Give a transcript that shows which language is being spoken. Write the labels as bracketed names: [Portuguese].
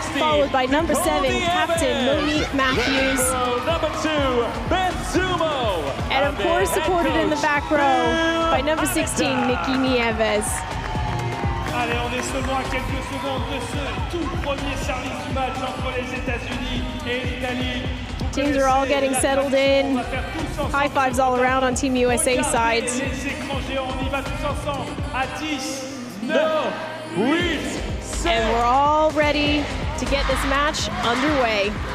[English] Followed by number 7, Captain Monique Matthews. Number 2, Beth Zumo. And of course, supported in the back row by number 16, Nikki Nieves. [French] Allez, on est seulement à quelques secondes de ce tout premier service du match entre les États-Unis et l'Italie. [English] Teams are all getting settled in. High fives all around on Team USA side. [French] Les écrans géants, on y va tous ensemble. À 10, 9, 8, 7. [English] And we're all ready to get this match underway.